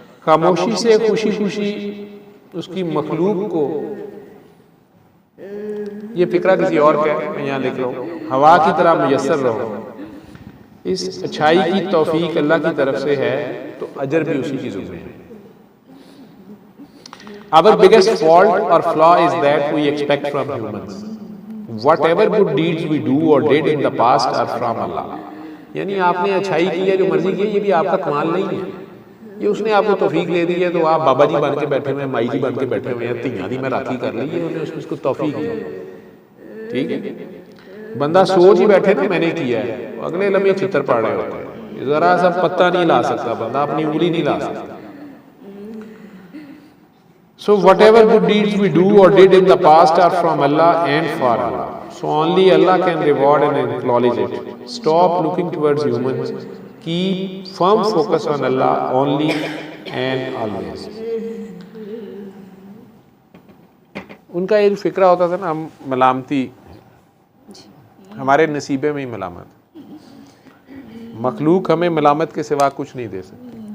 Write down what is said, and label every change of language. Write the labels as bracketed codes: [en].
[hi] खामोशी से खुशी खुशी उसकी मखलूक को, ये फिक्रा किसी और का है, मैं यहाँ लिख रहा हूँ, हवा की तरह मुयस्सर रहो। इस अच्छाई की तौफीक अल्लाह की तरफ से है तो अजर भी उसी की ज़िम्मे है। [en] Our biggest fault or flaw is that we expect from humans. Whatever good deeds we do or did in the past are from Allah. [hi] यानी आपने अच्छाई की है, जो मर्जी की है, ये भी आपका कमाल नहीं है, ये उसने आपको तौफीक दे दी है। तो आप बाबा जी बन के बैठे हुए हैं, माई जी बन के बैठे हुए हैं, तियां दी मैं राखी कर ली है, उन्होंने उसको तौफीक दी। ठीक है, बंदा सोच ही बैठे ना मैंने किया है, अगले लम्हे चित्र पड़ रहे होते हैं, जरा सा पत्ता नहीं ला सकता बंदा, अपनी उंगली नहीं ला सकता। [en] So whatever good deeds we do or did in the past are from Allah and for Allah. So only Allah can reward and acknowledge it. Stop looking towards humans. Keep firm focus on Allah only and always. [hi] उनका एक फिक्रा होता था ना, हम मलामती, हमारे नसीबे में ही मलामत, मखलूक हमें मलामत के सिवा कुछ नहीं दे सकती।